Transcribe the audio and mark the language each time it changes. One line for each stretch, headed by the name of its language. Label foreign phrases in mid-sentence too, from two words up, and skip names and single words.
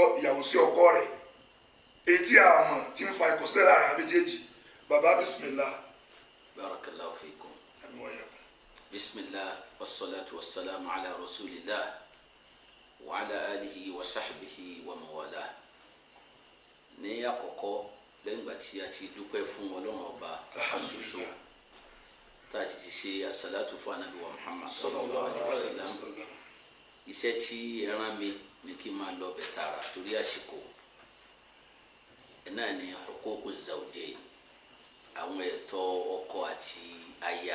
Yoruba: ìyàwó sí ọkọ rẹ̀ etí àmọ́ tí ń fa ìkọ̀sílẹ̀ láàrin àwọn méjèèjì bàbá bismillah.
Arabic: بارك الله فيكم.
Yoruba: àmì wáyà.
Arabic: بسم الله والصلاة والسلام على رسول الله وعلى آله وصحبه ومن والاه.
Yoruba: ní àkọ́kọ́ lẹ́yìn ìgbà tí a ti dúpẹ́ fún Ọlọ́run ọba àṣoṣo tá a ti ṣe àsàlátù fún Ànábì wa Muhammad
Arabic: صلى الله عليه وسلم.
Yoruba: iṣẹ́ tí ẹ rán mi ní kí n máa lọ bẹ̀ tààrà torí àsìkò náà ni
Arabic: حقوق الزوجين,
Yoruba: àwọn ẹ̀tọ́ ọkọ àti aya.